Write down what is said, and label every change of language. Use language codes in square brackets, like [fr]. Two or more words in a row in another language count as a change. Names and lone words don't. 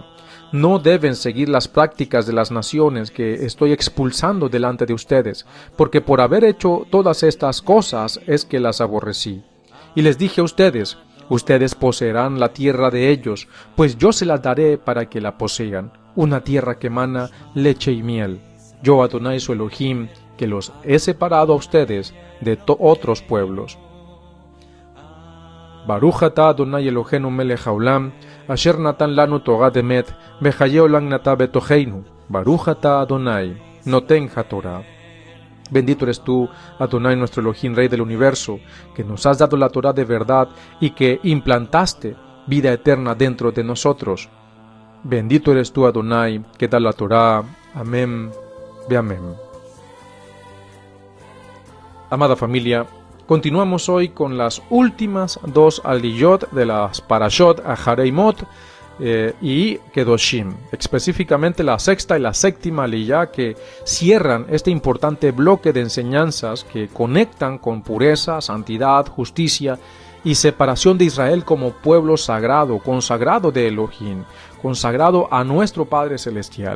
[es] No deben seguir las prácticas de las naciones que estoy expulsando delante de ustedes, porque por haber hecho todas estas cosas es que las aborrecí. Y les dije a ustedes, ustedes poseerán la tierra de ellos, pues yo se la daré para que la posean, una tierra que emana leche y miel. Yo, Adonai, su Elohim, que los he separado a ustedes de otros pueblos. [he] ברוך אתה אדוני אלוהינו מלך העולם, אשר נתן לנו תורה אמת, וחיי עולם נטע בתוכנו. ברוך אתה אדוני, נותן התורה. [es] Bendito eres tú, Adonai, nuestro Elohim, Rey del universo, que nos has dado la Torah de verdad y que implantaste vida eterna dentro de nosotros. Bendito eres tú, Adonai, que da la Torah. [he] אמן, ואמן. [es] Amada familia, continuamos hoy con las últimas dos aliyot de las parashot Aharei Mot y Kedoshim, específicamente la sexta y la séptima aliyá, que cierran este importante bloque de enseñanzas que conectan con pureza, santidad, justicia y separación de Israel como pueblo sagrado, consagrado de Elohim, consagrado a nuestro Padre Celestial.